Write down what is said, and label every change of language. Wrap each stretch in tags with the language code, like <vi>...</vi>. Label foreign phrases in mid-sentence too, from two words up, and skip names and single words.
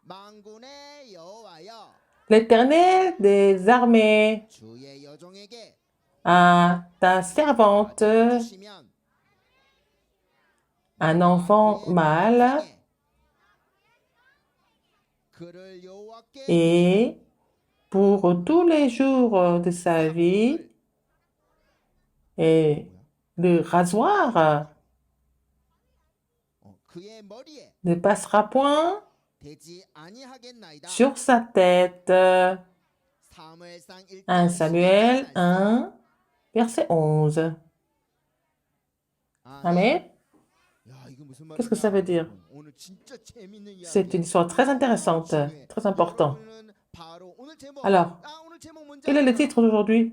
<fr>L'Éternel des armées, à ta servante, un enfant mâle, et pour tous les jours de sa vie, et le rasoir ne passera point</fr> <ko>되지 아니하겠나이다.</ko> <fr>sur sa tête.</fr> <ko>사무엘상 1 1장</ko> <fr>Samuel 1, verset 11. Amen. Qu'est-ce que ça veut dire? C'est une histoire très intéressante, très importante. Alors, quel est le titre d'aujourd'hui?</fr>